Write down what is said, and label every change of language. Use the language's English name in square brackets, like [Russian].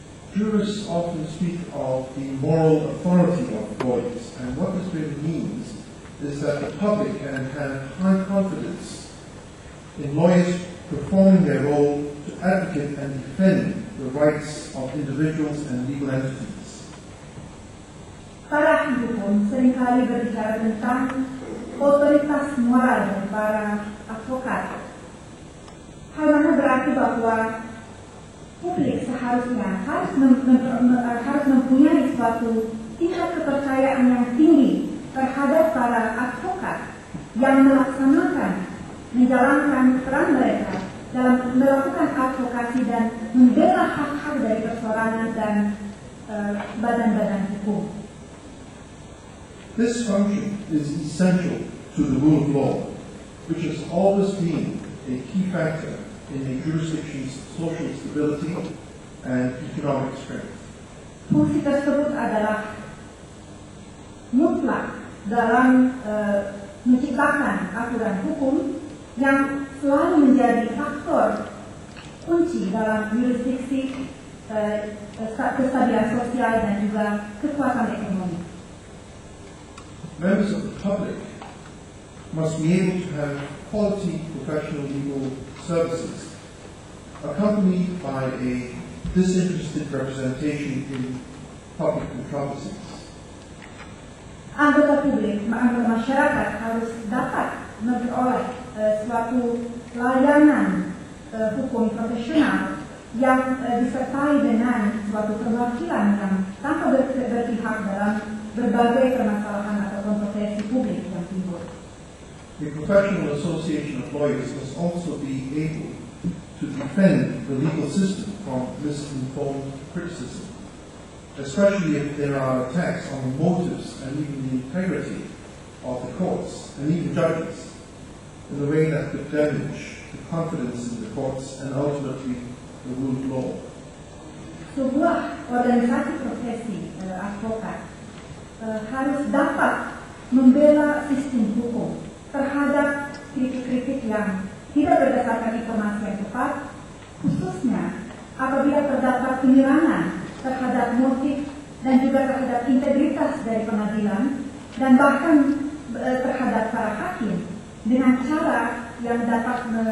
[English] Jurists often speak of the moral authority of lawyers, and what this really means is that the public can have high confidence in lawyers performing their role to advocate and defend the rights of individuals and legal entities. [Indonesian] Para ahli hukum seringkali berbicara tentang otoritas moral dari para advokat. Hal mana berarti bahwa publik seharusnya harus mempunyai suatu tingkat kepercayaan yang tinggi terhadap para advokat yang menjalankan peran mereka dalam melakukan advokasi dan membela hak-hak dari persorangan dan badan-badan hukum. [English] This function is essential to the rule of law, which has always been a key factor in a jurisdiction's social stability and economic strength. [Indonesian] Fungsi tersebut adalah mutlak dalam menciptakan aturan hukum yang selalu menjadi faktor kunci dalam jurisdiksi kestabilan sosial dan juga kekuatan ekonomi. [English] Members of the public must be able to have quality professional legal services accompanied by a disinterested representation in public controversies. [Indonesian] Anggota publik, anggota masyarakat harus dapat memperoleh suatu layanan hukum profesional yang disertai dengan suatu perwakilan yang tanpa berpihak dalam berbagai permasalahan atau kontroversi publik yang timbul. [English] A professional association of lawyers must also be able to defend the legal system from misinformed criticism, especially if there are attacks on the motives and even the integrity of the courts and even judges in a way that could damage the confidence in the courts and ultimately the rule of law. [Indonesian] Sebuah organisasi profesi advokat harus dapat membela sistem hukum terhadap kritik-kritik yang tidak berdasarkan informasi yang tepat, khususnya apabila terdapat penyerangan terhadap motif dan juga terhadap integritas dari pengadilan dan bahkan terhadap para hakim dengan cara yang dapat